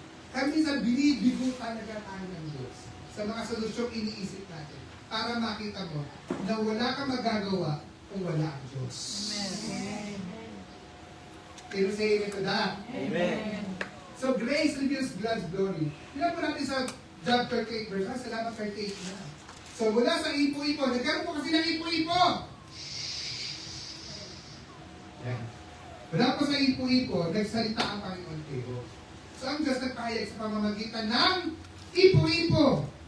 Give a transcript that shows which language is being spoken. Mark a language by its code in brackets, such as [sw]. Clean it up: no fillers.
[tl] Kaya minsan binibigo talaga tayo ng Diyos sa mga solusyong iniisip natin para makita mo na wala kang magagawa kung wala ang Diyos. Amen. [en] Can you say amen to that? [tl] Amen. [en] So, grace reveals God's glory. [tl] Tingnan po natin sa Job 38 verse 1. Salamat 38 na. So, mula sa ipo-ipo, nagkaroon po kasi ng ipo-ipo. Yan. Mula po sa ipo-ipo, nagsalita ang Panginoon kayo. So, ang Diyos nagpahayag sa pamamagitan ng ipo-ipo.